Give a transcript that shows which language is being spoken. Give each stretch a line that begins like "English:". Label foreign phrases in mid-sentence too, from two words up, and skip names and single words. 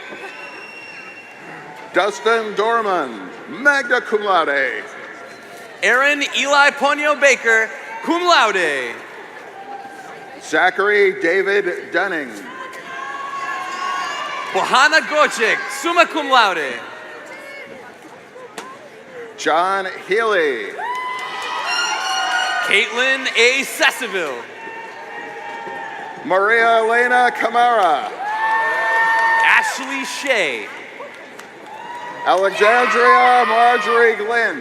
English: Dustin Dorman,
Latin: magna cum laude.
English: Aaron Eli Ponyo Baker,
Latin: cum laude.
English: Zachary David Dunning. Bohana Gojek,
Latin: summa cum laude.
English: John Healy. Caitlin A. Sesseville. Maria Elena Camara. Ashley Shea. Alexandria Marjorie Glenn.